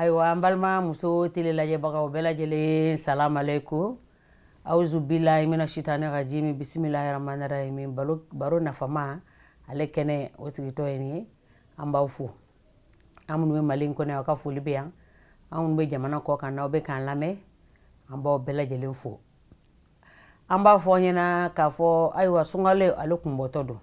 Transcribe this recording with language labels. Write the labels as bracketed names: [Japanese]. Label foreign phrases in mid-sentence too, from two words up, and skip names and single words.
[Bambara] Balma muso tele lajɛbagaw bɛɛ lajɛlen [Arabic] سلام عليكم أعوذ بالله من الشيطان الرجيم بسم الله الرحمن الرحيم [Bambara] baro nafama ale kɛnɛ o sigitɔ ye ni an b'aw fo an minnu bɛ Mali kɔnɔ aw ka foli bɛ yan an minnu bɛ jamana kɔ kan n'aw bɛ k'an lamɛn an b'aw bɛɛ lajɛlen fo an b'a fɔ ɲɛna k'a fɔ ayiwa sunkalo ale kunbɔtɔ don